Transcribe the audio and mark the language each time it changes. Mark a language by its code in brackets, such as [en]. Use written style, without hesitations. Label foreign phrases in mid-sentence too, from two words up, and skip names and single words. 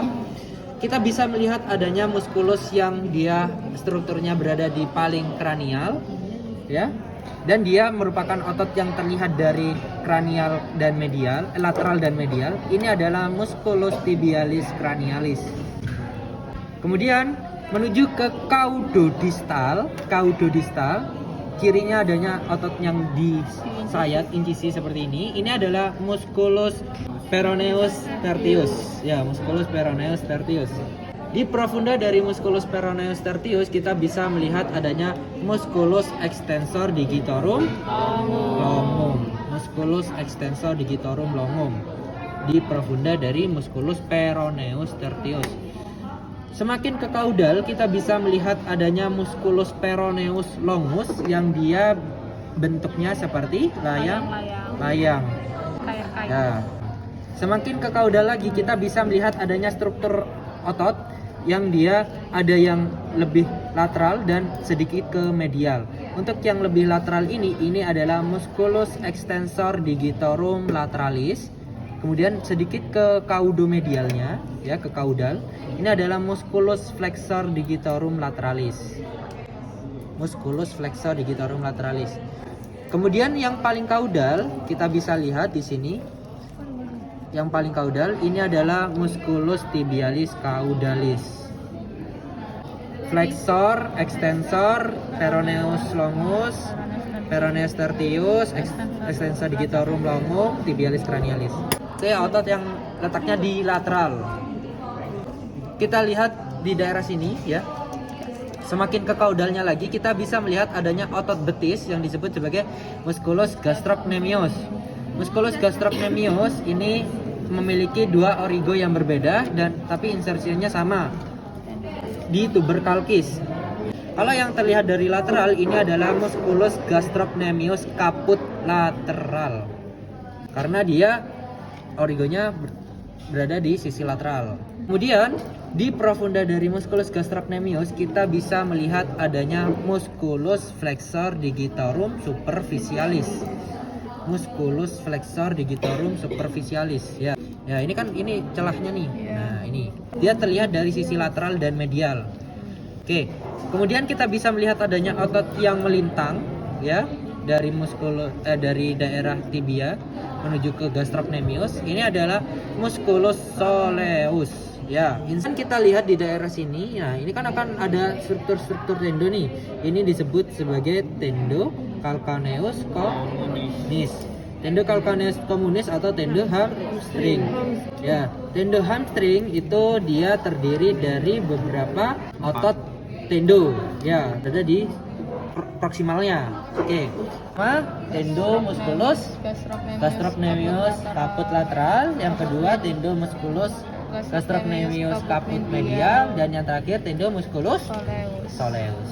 [id] Kita bisa melihat adanya muskulus yang dia strukturnya berada di paling kranial, ya, dan dia merupakan otot yang terlihat dari kranial dan medial, lateral dan medial. Ini adalah musculus tibialis cranialis. Kemudian menuju ke caudodistal, kirinya adanya otot yang disayat, incisi seperti ini. Ini adalah musculus peroneus tertius, ya, musculus peroneus tertius. Di profunda dari musculus peroneus tertius kita bisa melihat adanya musculus extensor digitorum longum, musculus extensor digitorum longum di profunda dari musculus peroneus tertius. Semakin ke kaudal kita bisa melihat adanya musculus peroneus longus yang dia bentuknya seperti layang. Ya. Semakin ke kaudal lagi kita bisa melihat adanya struktur otot yang dia ada yang lebih lateral dan sedikit ke medial. Untuk yang lebih lateral ini adalah musculus extensor digitorum lateralis. Kemudian sedikit ke caudomedialnya, ya, ke kaudal. Ini adalah musculus flexor digitorum lateralis. Musculus flexor digitorum lateralis. Kemudian yang paling kaudal kita bisa lihat di sini. Yang paling kaudal ini adalah musculus tibialis caudalis. Flexor, extensor, peroneus longus, peroneus tertius, extensor digitorum longum, tibialis cranialis. Oke, otot yang letaknya di lateral. Kita lihat di daerah sini, ya. Semakin ke kaudalnya lagi kita bisa melihat adanya otot betis yang disebut sebagai musculus gastrocnemius. Musculus gastrocnemius ini memiliki dua origo yang berbeda dan tapi insersinya sama di tuberculkis. Kalau yang terlihat dari lateral ini adalah musculus gastrocnemius caput lateral. Karena dia origonya berada di sisi lateral. Kemudian di profunda dari musculus gastrocnemius kita bisa melihat adanya musculus flexor digitorum superficialis. Musculus flexor digitorum superficialis, ya. Ya, ini kan ini celahnya nih. Nah, ini. Dia terlihat dari sisi lateral dan medial. Oke. Kemudian kita bisa melihat adanya otot yang melintang, ya, dari dari daerah tibia menuju ke gastrocnemius. Ini adalah musculus soleus, ya. Insan kita lihat di daerah sini, ya, ini kan akan ada struktur-struktur tendo nih. Ini disebut sebagai tendo calcaneus communis. Tendo calcaneus communis atau tendo hamstring. Ya, tendo hamstring itu dia terdiri dari beberapa otot tendo, ya, ada di proksimalnya. Oke. Tendo musculus gastrocnemius caput lateral, yang kedua tendo musculus gastrocnemius caput medial, dan yang terakhir tendo musculus soleus.